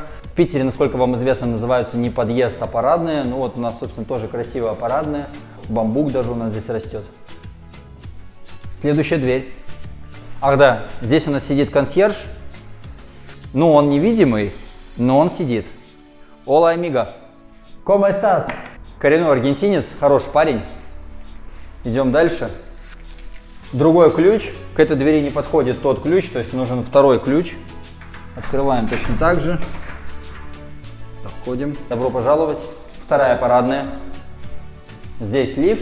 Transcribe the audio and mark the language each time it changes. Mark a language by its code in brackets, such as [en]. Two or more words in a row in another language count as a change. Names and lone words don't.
[ru] В Питере, насколько вам известно, называются не подъезд, а парадные. Ну вот у нас, собственно, тоже красивая парадная. Бамбук даже у нас здесь растет. Следующая дверь. Ах да, здесь у нас сидит консьерж. Ну, он невидимый, но он сидит. [es] Hola, amiga. ¿Cómo estás? [ru] Коренной аргентинец, хороший парень. Идем дальше. Другой ключ. К этой двери не подходит тот ключ, то есть нужен второй ключ. Открываем точно так же. Заходим. Добро пожаловать. Вторая парадная. Здесь лифт.